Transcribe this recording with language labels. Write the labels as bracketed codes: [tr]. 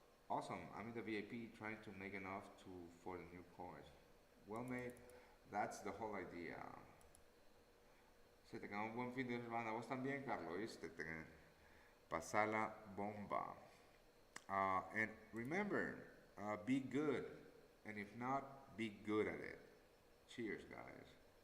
[en] Awesome. I'm in the VIP trying to make enough for the new course. Well, mate, that's the whole idea. [es] Se te queda un buen fin de semana. Vos también, Carlos, ¿viste? Pasala bomba. [en] And remember, be good. And if not, be good at it. Cheers, guys.